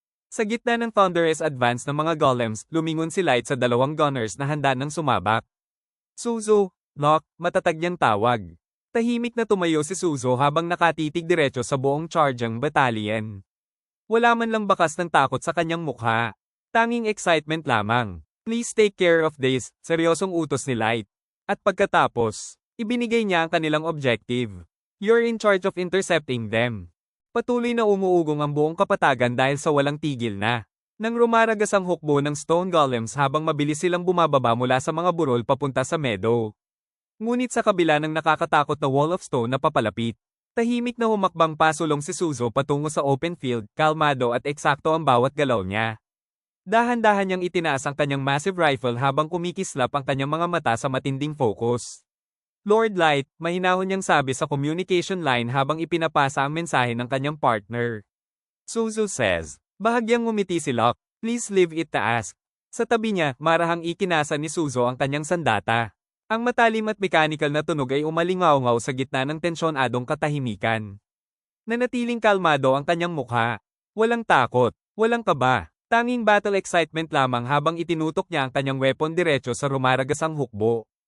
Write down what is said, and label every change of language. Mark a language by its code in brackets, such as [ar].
[tl] Sa gitna ng thunderous advance ng mga golems, lumingon si Light sa dalawang gunners na handa nang sumabak. Suzo, Locke, matatag niyang tawag. Tahimik na tumayo si Suzo habang nakatitig diretso sa buong charging battalion. Wala man lang bakas ng takot sa kanyang mukha. Tanging excitement lamang. [en] Please take care of this, [tl] seryosong utos ni Light. At pagkatapos, ibinigay niya ang kanilang objective. [en] You're in charge of intercepting them. [tl] Patuloy na umuugong ang buong kapatagan dahil sa walang tigil na. Nang rumaragas ang hukbo ng stone golems habang mabilis silang bumababa mula sa mga burol papunta sa meadow. Ngunit sa kabila ng nakakatakot na wall of stone na papalapit, tahimik na humakbang pasulong si Suzo patungo sa open field, kalmado at eksakto ang bawat galaw niya. Dahan-dahan niyang itinaas ang kanyang massive rifle habang kumikislap ang kanyang mga mata sa matinding focus. Lord Light, mahinahon niyang sabi sa communication line habang ipinapasa ang mensahe ng kanyang partner. [en] Suzu says, [tl] bahagyang ngumiti si Locke, [en] please leave it to ask. [tl] Sa tabi niya, marahang ikinasa ni Suzo ang kanyang sandata. Ang matalim at mechanical na tunog ay umalingaw-ngaw sa gitna ng tensyonadong katahimikan. Nanatiling kalmado ang kanyang mukha. Walang takot, walang kaba, tanging battle excitement lamang habang itinutok niya ang kanyang weapon diretso sa rumaragasang hukbo.